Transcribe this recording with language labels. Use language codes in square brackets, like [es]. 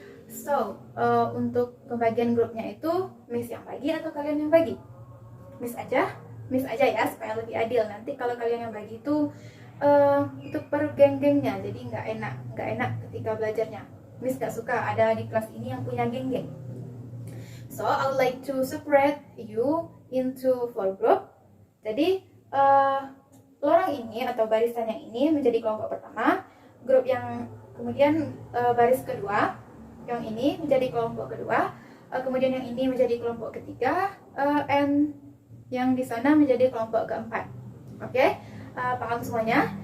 [id] So, untuk pembagian grupnya itu Miss yang bagi atau kalian yang bagi? Miss aja ya supaya lebih adil. Nanti kalau kalian yang bagi itu per geng-gengnya, jadi nggak enak ketika belajarnya. Miss nggak suka ada di kelas ini yang punya geng-geng. [en] So I would like to separate you into 4 group. [id] Jadi lorong ini atau barisan yang ini menjadi kelompok pertama, grup yang kemudian baris kedua yang ini menjadi kelompok kedua, kemudian yang ini menjadi kelompok ketiga, and yang di sana menjadi kelompok keempat. Oke? Paham semuanya?